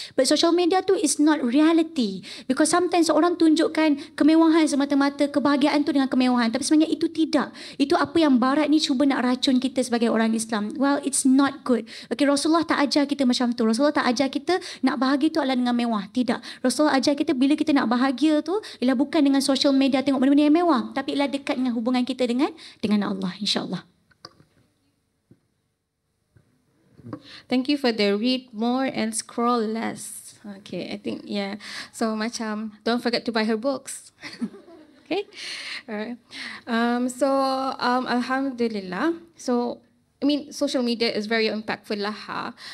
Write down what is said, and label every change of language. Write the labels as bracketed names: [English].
[English] But social media tu is not reality. [Malay] Because sometimes orang tunjukkan kemewahan semata-mata, kebahagiaan tu dengan kemewahan. Tapi sebenarnya itu tidak. Itu apa yang barat ni cuba nak racun kita sebagai orang Islam. [English] Well, it's not good. [Malay] Okay, Rasulullah tak ajar kita macam tu. Rasulullah tak ajar kita nak bahagia tu adalah dengan mewah. Tidak. Rasulullah ajar kita bila kita nak bahagia tu ialah bukan dengan social media tengok benda-benda yang mewah. Tapi ialah dekat dengan hubungan kita dengan Allah, insyaAllah. [English] Thank you for the read more and scroll less. Okay, I think, yeah. So macam, don't forget to buy her books. Okay? Alright. Alhamdulillah. So, I mean, social media is very impactful lah.